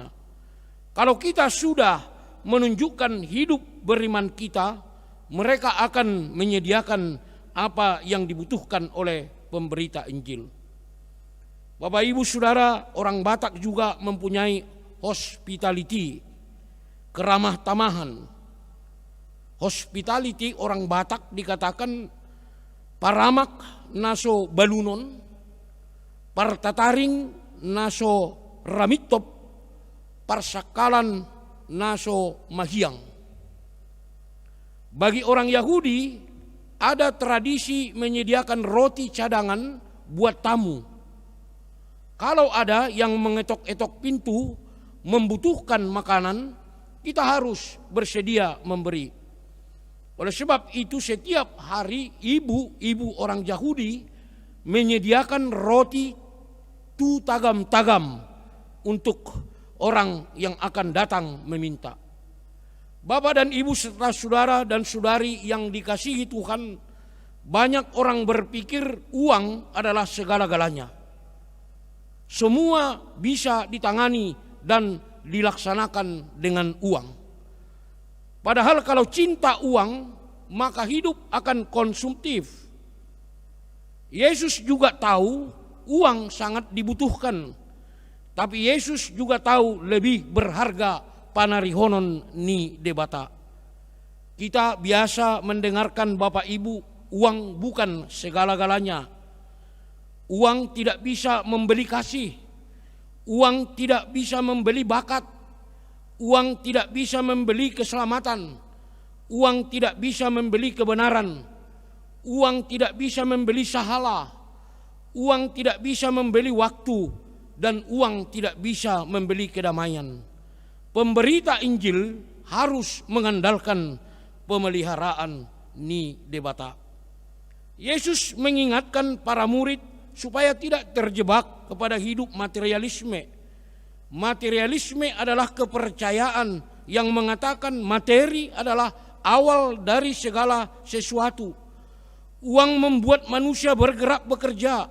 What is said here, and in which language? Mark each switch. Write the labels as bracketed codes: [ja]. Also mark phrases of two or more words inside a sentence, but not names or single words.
[id] Kalau kita sudah menunjukkan hidup beriman kita, mereka akan menyediakan apa yang dibutuhkan oleh pemberita Injil. Bapak Ibu Saudara, orang Batak juga mempunyai hospitality, keramah tamahan. Hospitality orang Batak dikatakan [bbc] paramak naso balunon, partataring naso ramitop, parsakalan naso mahiang. [id] Bagi orang Yahudi ada tradisi menyediakan roti cadangan buat tamu. Kalau ada yang mengetok-etok pintu membutuhkan makanan, kita harus bersedia memberi. Oleh sebab itu setiap hari ibu-ibu orang Yahudi menyediakan roti [bbc] tu tagam-tagam [id] untuk orang yang akan datang meminta. Bapak dan Ibu serta saudara dan saudari yang dikasihi Tuhan, banyak orang berpikir uang adalah segala-galanya. Semua bisa ditangani dan dilaksanakan dengan uang. Padahal kalau cinta uang, maka hidup akan konsumtif. Yesus juga tahu uang sangat dibutuhkan. Tapi Yesus juga tahu lebih berharga [bbc] panarihonon ni debata. [id] Kita biasa mendengarkan Bapak Ibu, uang bukan segala-galanya. Uang tidak bisa membeli kasih. Uang tidak bisa membeli bakat. Uang tidak bisa membeli keselamatan. Uang tidak bisa membeli kebenaran. Uang tidak bisa membeli sahala. Uang tidak bisa membeli waktu. Dan uang tidak bisa membeli kedamaian. Pemberita Injil harus mengandalkan pemeliharaan [bbc] ni debata. [id] Yesus mengingatkan para murid supaya tidak terjebak kepada hidup materialisme. Materialisme adalah kepercayaan yang mengatakan materi adalah awal dari segala sesuatu. Uang membuat manusia bergerak bekerja.